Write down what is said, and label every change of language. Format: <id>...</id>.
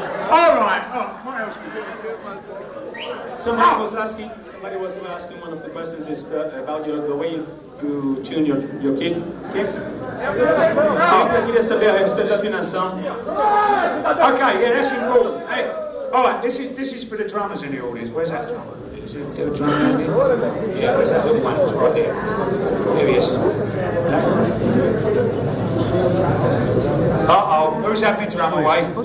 <en>All right. What else? Somebody was asking one of the questions is about the way you tune your kit.</en> <pt>Eu queria saber a respeito da afinação.</pt> <en>Okay, yeah, that's important. Hey, all right, this is for the drummers in the audience. Where's that drummer? Is there a drummer in here? Yeah, where's that little one? It's right there. There he is. Uh-oh, who's happy drum away?</en>